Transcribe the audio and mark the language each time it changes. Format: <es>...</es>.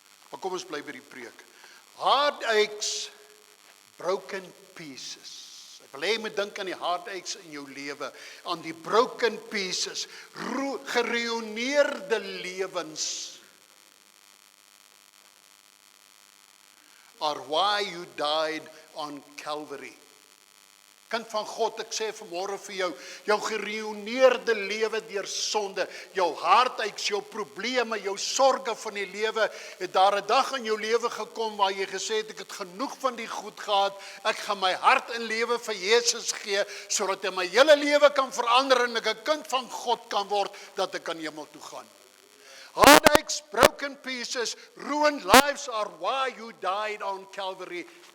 <af>Maar kom ons bly by die preek.</af> <en>Heartaches, broken pieces.</en> <af>Ek wil hê jy moet dink aan die heartaches in jou lewe, aan die</af> <en>broken pieces,</en> <af>geruïneerde lewens.</af> <en>Are why you died on Calvary.</en> <af>Kind van God, ek sê vanmôre vir jou geruïneerde lewe deur sonde, jou heartaches, jou probleme, jou sorges van die lewe, het daar 'n dag in jou lewe gekom waar jy gesê het, ek het genoeg van die goed gehad, ek gaan my hart en lewe vir Jesus gee, sodat hy my hele lewe kan verander en ek 'n kind van God kan word, dat ek aan hemel toe gaan.</af> <en>Heartaches, broken pieces, ruined lives are why you died on Calvary.</en>